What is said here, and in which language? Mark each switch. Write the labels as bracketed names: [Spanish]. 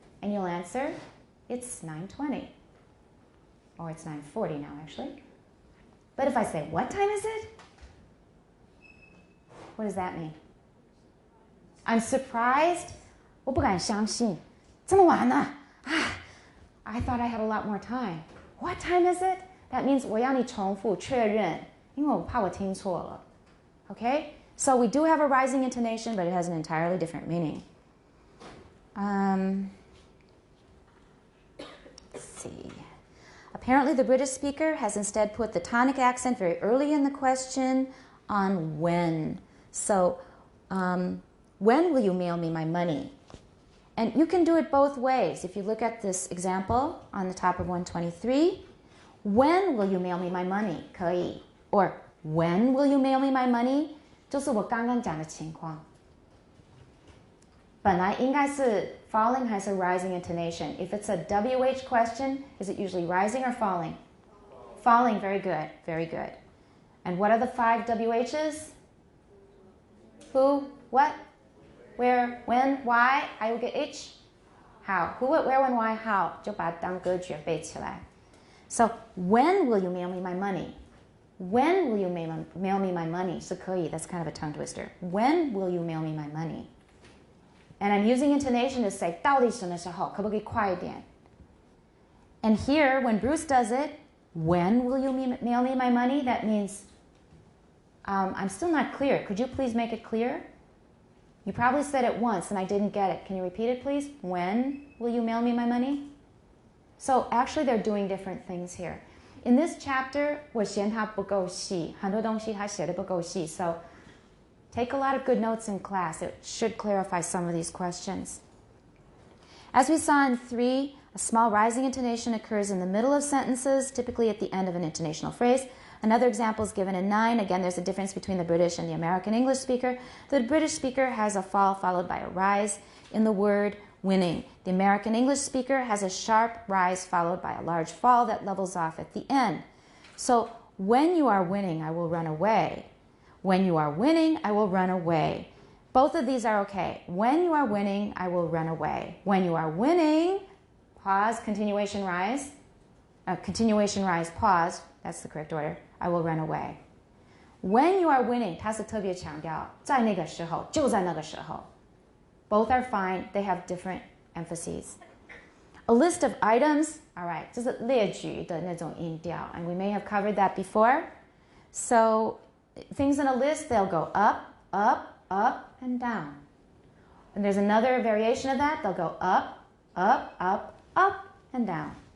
[English] And you'll answer, it's 9:20. Or it's 9:40 now, actually. But if I say, what time is it? What does that mean? I'm surprised. [Chinese] 我不敢相信，这么晚呢？ [English] I thought I had a lot more time. What time is it? That means [Chinese] 我要你重复确认，因为我怕我听错了。 [English] Okay? So we do have a rising intonation, but it has an entirely different meaning. Let's see. A Apparently, the British speaker has instead put the tonic accent very early in the question on when. So, when will you mail me my money? And you can do it both ways. If you look at this example on the top of 123, when will you mail me my money? [Chinese] 可以. [English] Or when will you mail me my money? [Chinese] 就是我刚刚讲的情况。本来应该是 falling 还是 rising intonation? [English] If it's a WH question, is it usually rising or falling? Falling, very good, very good. And what are the 5 WHs? Who, what, where, when, why? [Chinese] 还有个 [English] H? How? Who, what, where, when, why, how? [Chinese] 就把它当歌曲背起来。 [English] So, when will you mail me my money? When will you mail me my money? [Chinese] 是可以, [English] that's kind of a tongue twister. When will you mail me my money? And I'm using intonation to say [Chinese] 到底什么时候？可不可以快一点？ [English] And here, when Bruce does it, when will you mail me my money? That means I'm still not clear. Could you please make it clear? You probably said it once and I didn't get it. Can you repeat it, please? When will you mail me my money? So actually, they're doing different things here. In this chapter, [Chinese] 我嫌它不够细，很多东西它写得不够细。 [English] So take a lot of good notes in class. It should clarify some of these questions. As we saw in 3, a small rising intonation occurs in the middle of sentences, typically at the end of an intonational phrase. Another example is given in 9. Again, there's a difference between the British and the American English speaker. The British speaker has a fall followed by a rise in the word winning. The American English speaker has a sharp rise followed by a large fall that levels off at the end. So, when you are winning, I will run away. When you are winning, I will run away. Both of these are okay. When you are winning, I will run away. When you are winning, pause, continuation rise. Continuation rise, pause. That's the correct order. I will run away. When you are winning, [Chinese] 它是特别强调在那个时候，就在那个时候。 [English] Both are fine. They have different emphases. A list of items. All right. [Chinese] 这是列举的那种音调. [English] And we may have covered that before. So, things in a list, they'll go up, up, up, and down. And there's another variation of that. They'll go up, up, up, up, and down.